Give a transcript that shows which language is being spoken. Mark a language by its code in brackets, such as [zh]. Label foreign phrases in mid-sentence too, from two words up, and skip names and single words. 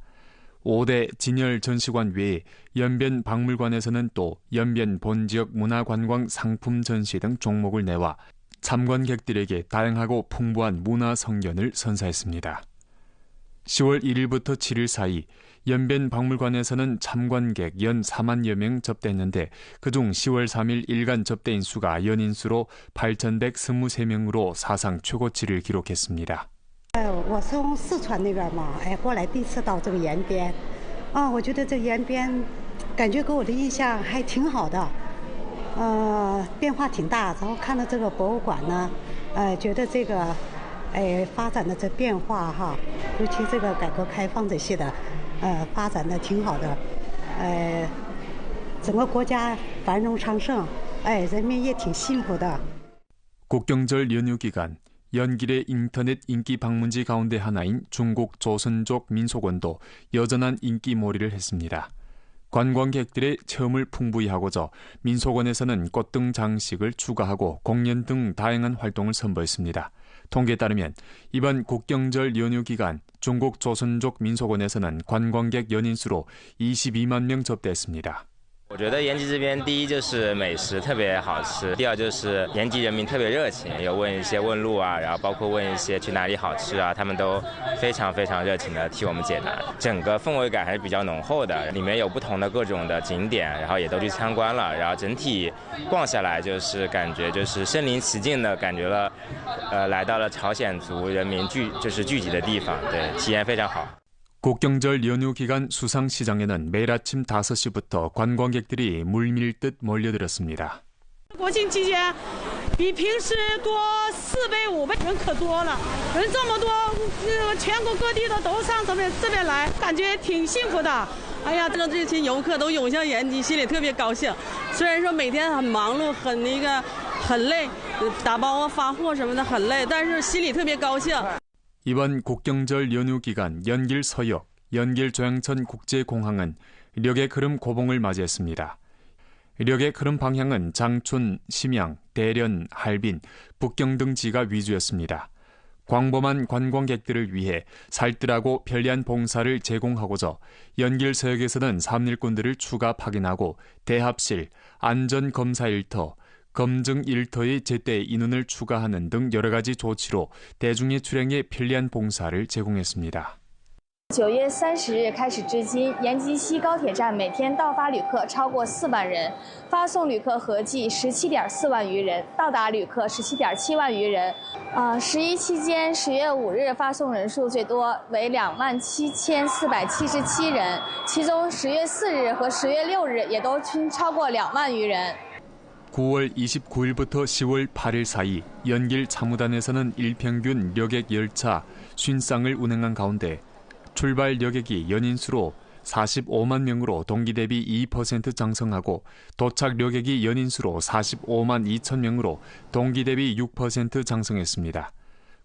[ko] 5대 진열 전시관 외에 연변 박물관에서는 또 연변 본지역 문화관광 상품 전시 등 종목을 내와 참관객들에게 다양하고 풍부한 문화 성견을 선사했습니다. 10월 1일부터 7일 사이 연변 박물관에서는 참관객 연 4만여 명 접대했는데 그중 10월 3일 일간 접대인 수가 연인수로 8,123명으로 사상 최고치를 기록했습니다. [zh] 我从四川那边嘛，过来第一次到这个延边，我觉得这延边感觉给我的印象还挺好的，变化挺大。然后看到这个博物馆呢，觉得这个发展的这变化哈，尤其这个改革开放这些的，发展的挺好的，整个国家繁荣昌盛，人民也挺幸福的。 [ko] 국경절 연휴 기간 연길의 인터넷 인기 방문지 가운데 하나인 중국 조선족 민속원도 여전한 인기몰이를 했습니다. 관광객들의 체험을 풍부히 하고자 민속원에서는 꽃 등 장식을 추가하고 공연 등 다양한 활동을 선보였습니다. 통계에 따르면 이번 국경절 연휴 기간 중국 조선족 민속원에서는 관광객 연인수로 22만 명 접대했습니다. [zh] 我觉得延吉这边第一就是美食特别好吃，第二就是延吉人民特别热情，有问一些问路啊，然后包括问一些去哪里好吃啊，他们都非常热情的替我们解答。整个氛围感还是比较浓厚的，里面有不同的各种的景点，然后也都去参观了，然后整体逛下来就是感觉就是身临其境的感觉了，来到了朝鲜族人民聚集的地方，对，体验非常好。 [ko] 국경절 연휴 기간 수상시장에는 매일 아침 5시부터 관광객들이 물밀듯 몰려들었습니다. [zh] 国庆期间比平时多4倍5倍，人可多了，人这么多，全国各地的都上这边来，感觉挺幸福的。哎呀，这群游客都涌向延吉，心里特别高兴。虽然说每天很忙碌，很累，打包啊发货什么的很累，但是心里特别高兴。 [ko] 이번 국경절 연휴 기간 연길 서역, 연길 조양천 국제공항은 력의 흐름 고봉을 맞이했습니다. 력의 흐름 방향은 장춘, 심양, 대련, 할빈, 북경 등 지가 위주였습니다. 광범한 관광객들을 위해 살뜰하고 편리한 봉사를 제공하고자 연길 서역에서는 삼일꾼들을 추가 파견하고 대합실, 안전검사 일터, 검증 일터의 제때 인원을 추가하는 등 여러 가지 조치로 대중의 출행에 편리한 봉사를 제공했습니다. [zh] 9 月30日开始至今，延吉西高铁站每天到发旅客超过4万人，发送旅客合计17.4万余人，到达旅客17.7万余人。11期间，10月5日发送人数最多为27,477人，其中10月4日和10月6日也都均超过2万余人。 [ko] 9월 29일부터 10월 8일 사이 연길 참우단에서는 일평균 여객 열차 50쌍을 운행한 가운데 출발 여객이 연인수로 45만 명으로 동기 대비 2% 장성하고 도착 여객이 연인수로 45만 2천 명으로 동기 대비 6% 장성했습니다.